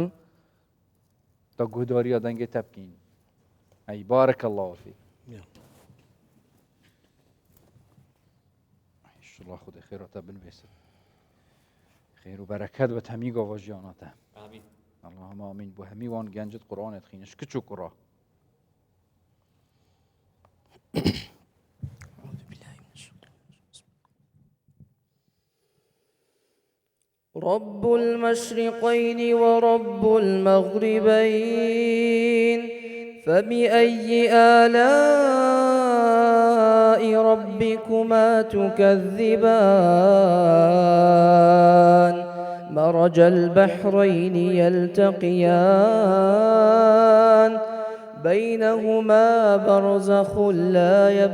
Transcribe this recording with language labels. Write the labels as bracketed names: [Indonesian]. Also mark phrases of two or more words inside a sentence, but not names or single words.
[Kurdish] بە گودۆریە دەنگێ تەبکین ئەی [Arabic] بارەکە الله فیک [Kurdish] الله خودی خێرەتە بنوێسن خێر و بەرەکەت بە هەمی گاوە ژیانەتە [Arabic] اللهم آمین [Kurdish] بۆ هەمی وان گەنجت قورئانت خوێنش کچ و کوڕە [Arabic] رب المشرقين ورب المغربين فبأي آلاء ربكما تكذبان مرج البحرين يلتقيان بينهما برزخ لا